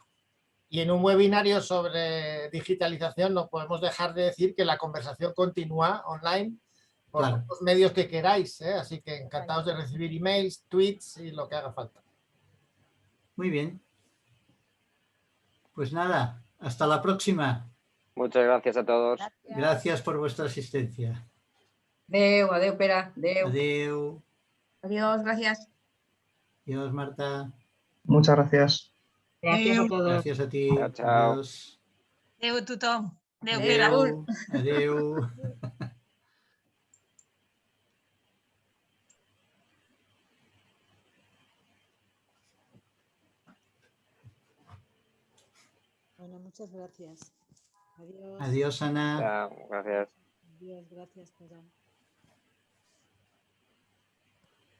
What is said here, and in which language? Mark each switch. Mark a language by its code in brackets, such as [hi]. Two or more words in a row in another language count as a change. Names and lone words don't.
[es] Y en un webinario sobre digitalización no podemos dejar de decir que la conversación continúa online por los medios que queráis, ¿eh? Así que encantados de recibir emails, tweets y lo que haga falta. Muy bien. Pues nada, hasta la próxima. Muchas gracias a todos. Gracias por vuestra asistencia. [ca] Adeu, adeu, Pera. Adeu. Adeu. [es] Adiós, gracias. Adiós, Marta. Muchas gracias. Gracias a todos. Gracias a ti. Chao, chao. Adiós. [ca] Adeu, tothom. Adeu, Adeu. Pere. Adeu. [es] Bueno, muchas gracias. Adiós. Adiós, Ana. Chao, gracias. Adiós, gracias, Pera.